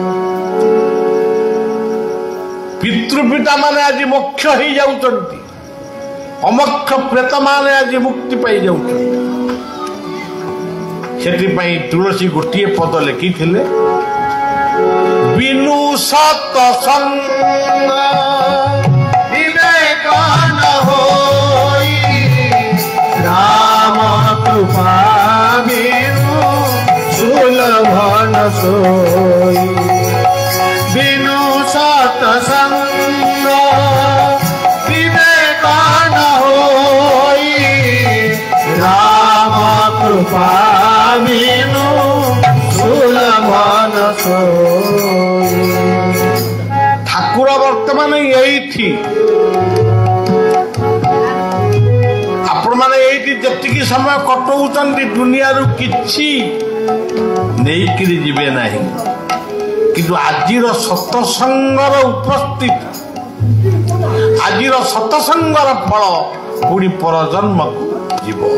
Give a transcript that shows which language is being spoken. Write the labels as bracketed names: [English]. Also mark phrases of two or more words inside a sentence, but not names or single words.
[Odia] ପିତୃପିତା ମାନେ ଆଜି ମୋକ୍ଷ ହେଇଯାଉଛନ୍ତି, ଅମୋକ୍ଷ ପ୍ରେତ ମାନେ ଆଜି ମୁକ୍ତି ପାଇଯାଉଛନ୍ତି। ସେଥିପାଇଁ ତୁଳସୀ ଗୋଟିଏ ପଦ ଲେଖିଥିଲେ, [Awadhi] बिनु सतसंग बिबेक न होई राम कृपा बिनु सुलभन सोई। बिनु सतसंग विवेक न होई, राम कृपा बिनु सुलभन सोई। [Odia] ଠାକୁର ବର୍ତ୍ତମାନ ଏଇଠି, ଆପଣମାନେ ଏଇଠି ଯେତିକି ସମୟ କଟଉଛନ୍ତି ଦୁନିଆରୁ କିଛି ନେଇକିରି ଯିବେ ନାହିଁ, କିନ୍ତୁ ଆଜିର ସତସଙ୍ଗର ଉପସ୍ଥିତି, ଆଜିର ସତସଙ୍ଗର ଫଳ ପୁଣି ପରଜନ୍ମକୁ ଯିବ।